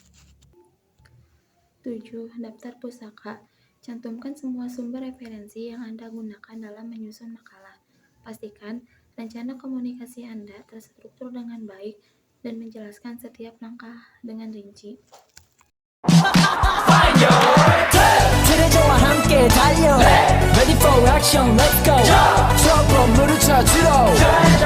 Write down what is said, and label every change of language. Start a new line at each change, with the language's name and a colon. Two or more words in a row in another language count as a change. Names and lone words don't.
Indonesian: 7. Daftar pusaka. Cantumkan semua sumber referensi yang Anda gunakan dalam menyusun makalah. Pastikan rencana komunikasi Anda terstruktur dengan baik dan menjelaskan setiap langkah dengan rinci.
Korean: 트레저와 함께 달려
English: Ready for action, let's go
Korean: 트러블 물을 찾으러